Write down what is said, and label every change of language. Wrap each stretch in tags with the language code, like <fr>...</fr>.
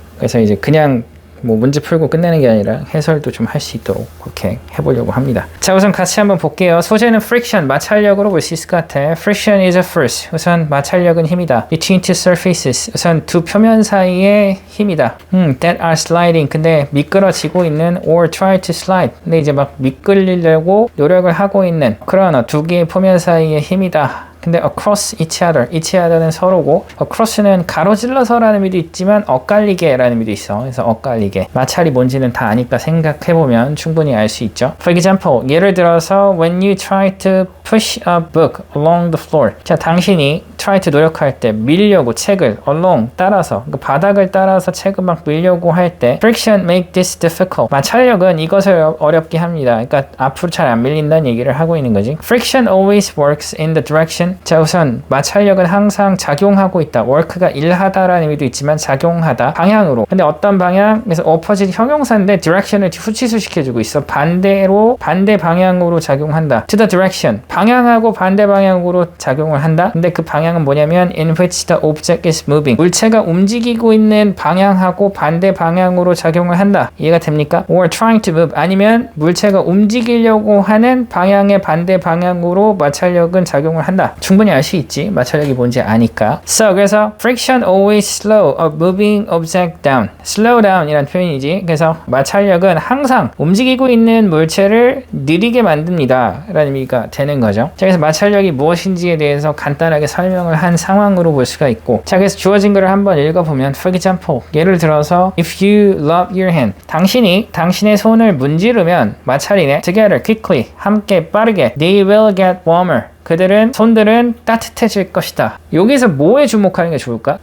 <ko>그래서 이제 그냥 뭐 문제 풀고 끝내는 게 아니라 해설도 좀 할 수 있도록 그렇게 해보려고 합니다. 자, 우선 같이 한번 볼게요. 소재는 friction, 마찰력으로 볼 수 있을 것 같아.</ko> <en>Friction is a force.</en> <ko>우선 마찰력은 힘이다.</ko> <en>Between two surfaces.</en> <ko>우선 두 표면 사이의 힘이다.</ko> <en>That are sliding.</en> <ko>근데 미끄러지고 있는</ko> <en>or try to slide.</en> <ko>근데 이제 막 미끌리려고 노력을 하고 있는 그런 두 개의 표면 사이의 힘이다. 근데 across each other는 서로고, across는 가로질러서라는 의미도 있지만 엇갈리게라는 의미도 있어. 그래서 엇갈리게. 마찰이 뭔지는 다 아니까 생각해보면 충분히 알 수 있죠.</ko> <en>For example,</en> <ko>예를 들어서</ko> <en>when you try to push a book along the floor.</en> <ko>자, 당신이 try to 노력할 때, 밀려고 책을 along 따라서, 그러니까 바닥을 따라서 책을 막 밀려고 할 때</ko> <en>friction make this difficult.</en> <ko>마찰력은 이것을 어렵게 합니다. 그러니까 앞으로 잘 안 밀린다는 얘기를 하고 있는 거지.</ko> <en>Friction always works in the direction.</en> <ko>자, 우선 마찰력은 항상 작용하고 있다. work가 일하다라는 의미도 있지만 작용하다. 방향으로. 근데 어떤 방향? 그래서 opposite 형용사인데 direction을 후치수 시켜주고 있어. 반대 방향으로 작용한다.</ko> <en>to the direction.</en> <ko>방향하고 반대 방향으로 작용을 한다. 근데 그 방향은 뭐냐면</ko> <en>in which the object is moving.</en> <ko>물체가 움직이고 있는 방향하고 반대 방향으로 작용을 한다. 이해가 됩니까?</ko> <en>or trying to move.</en> <ko>아니면 물체가 움직이려고 하는 방향의 반대 방향으로 마찰력은 작용을 한다. 충분히 알 수 있지. 마찰력이 뭔지 아니까.</ko> <en>So, 그래서 friction always slow a moving object down.</en> <ko>slow down 이란 표현이지. 그래서 마찰력은 항상 움직이고 있는 물체를 느리게 만듭니다 라는 의미가 되는 거죠. 자, 그래서 마찰력이 무엇인지에 대해서 간단하게 설명을 한 상황으로 볼 수가 있고, 자, 그래서 주어진 거를 한번 읽어보면 for example, 예를 들어서</ko> <en>if you rub your hand,</en> <ko>당신이 당신의 손을 문지르면 마찰이네.</ko> <en>together quickly,</en> <ko>함께 빠르게</ko> <en>they will get warmer.</en> <ko>그들은 손들은 따뜻해질 것이다. 여기서 뭐에 주목하는 게 좋을까?</ko>